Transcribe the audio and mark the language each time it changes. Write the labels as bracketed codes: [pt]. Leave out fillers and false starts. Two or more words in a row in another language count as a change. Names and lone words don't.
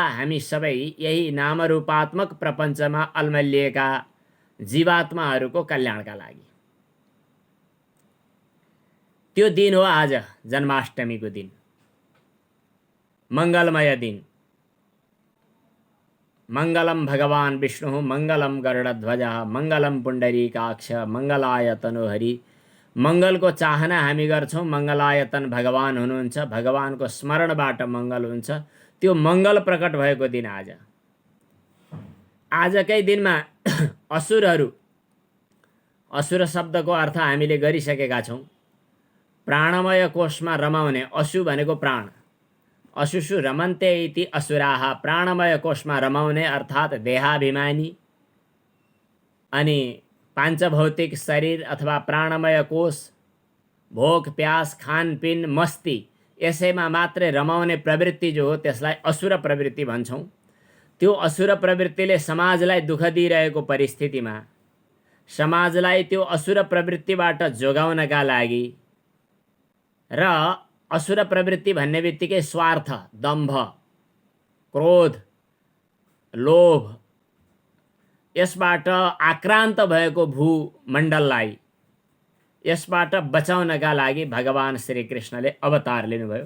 [ne] हामी सबै यही नामरूपात्मक प्रपञ्चमा अल्मलिएका जीवात्माहरूको कल्याणका लागि। त्यो दिन हो आज जन्माष्टमीको दिन, मङ्गलमय दिन। [sa] मङ्गलम भगवान विष्णु मङ्गलम गरुडध्वज मङ्गलम पुण्डरीकाक्ष मङ्गलाय तनोहरि। [ne] मङ्गलको चाहना हामी गर्छौँ। मङ्गलायतन भगवान हुनुहुन्छ, भगवानको स्मरणबाट मङ्गल हुन्छ। त्यो मङ्गल प्रकट भएको दिन आज। आजकै दिनमा असुरहरू, असुर शब्दको अर्थ हामीले गरिसकेका छौँ। प्राणमय कोशमा रमाउने, असु भनेको प्राण, [sa] असुषु रमन्ते इति असुराः। [ne] प्राणमय कोशमा रमाउने अर्थात् देहाभिमानी अनि पाञ्चभौतिक शरीर अथवा प्राणमय कोश, भोक प्यास खानपिन मस्ती यसैमा मात्रै रमाउने प्रवृत्ति जो हो त्यसलाई असुर प्रवृत्ति भन्छौँ। त्यो असुर प्रवृत्तिले समाजलाई दुःख दिइरहेको परिस्थितिमा समाजलाई त्यो असुर प्रवृत्तिबाट जोगाउनका लागि र असुर प्रवृत्ति भन्ने बित्तिकै स्वार्थ, दम्भ, क्रोध, लोभ यसबाट आक्रान्त भएको भूमण्डललाई यसबाट बचाउनका लागि भगवान श्रीकृष्णले अवतार लिनुभयो।